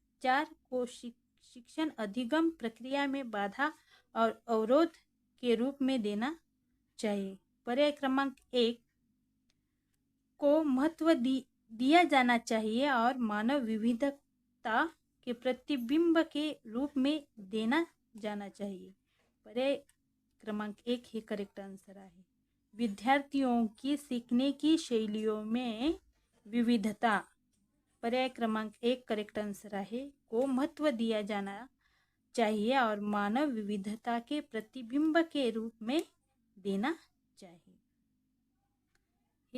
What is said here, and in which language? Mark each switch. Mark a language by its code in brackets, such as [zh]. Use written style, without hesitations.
[hi] 4 को शिक्षण अधिगम प्रक्रिया में बाधा और अवरोध के रूप में देना चाहिए। पर्याय क्रमांक 1 को महत्व दिया जाना चाहिए और मानव विविधता के प्रतिबिंब के रूप में देना जाना चाहिए। [mr] पर्याय क्रमांक 1 हे करेक्ट आंसर आहे। [hi] विद्यार्थियों की सीखने की शैलियों में विविधता, [mr] पर्याय क्रमांक 1 करेक्ट आंसर आहे। [hi] को महत्व दिया जाना चाहिए और मानव विविधता के प्रतिबिंब के रूप में देना चाहिए।